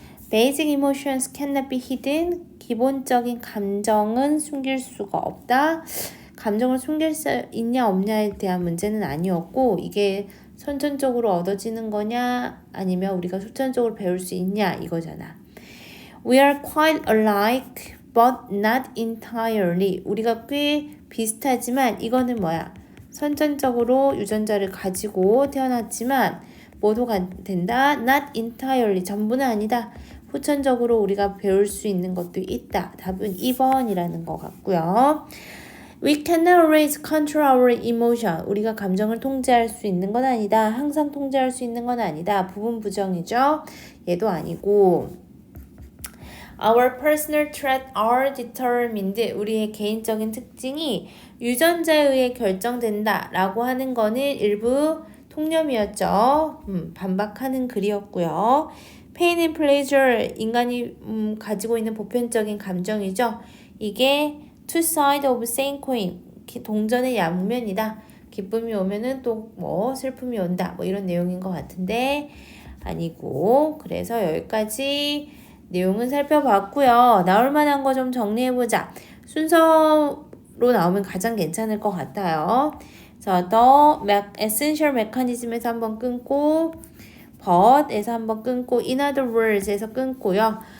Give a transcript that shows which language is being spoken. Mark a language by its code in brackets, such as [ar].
[en] Basic emotions cannot be hidden. [ko] 기본적인 감정은 숨길 수가 없다. 감정을 숨길 수 있냐 없냐에 대한 문제는 아니었고 이게 선천적으로 얻어지는 거냐 아니면 우리가 후천적으로 배울 수 있냐 이거잖아. [en] We are quite alike but not entirely. [ko] 우리가 꽤 비슷하지만 이거는 뭐야? 선천적으로 유전자를 가지고 태어났지만 뭐도 된다? [en] Not entirely. [ko] 전부는 아니다. 후천적으로 우리가 배울 수 있는 것도 있다. 답은 2번이라는 것 같고요. [en] We cannot always control our emotion. [ko] 우리가 감정을 통제할 수 있는 건 아니다. 항상 통제할 수 있는 건 아니다. 부분 부정이죠. 얘도 아니고. [en] Our personal traits are determined. [ko] 우리의 개인적인 특징이 유전자에 의해 결정된다 라고 하는 거는 일부 통념이었죠. 반박하는 글이었고요. [en] Pain and pleasure, [ko] 인간이 가지고 있는 보편적인 감정이죠. 이게 [en] two sides of same coin, [ko] 동전의 양면이다. 기쁨이 오면은 또 뭐 슬픔이 온다. 뭐 이런 내용인 것 같은데 아니고 그래서 여기까지 내용은 살펴봤고요. 나올 만한 거 좀 정리해보자. 순서로 나오면 가장 괜찮을 것 같아요. 자, [en] the essential mechanism [ko] 에서 한번 끊고 but에서 한번 끊고 [en] in other words [ko] 에서 끊고요.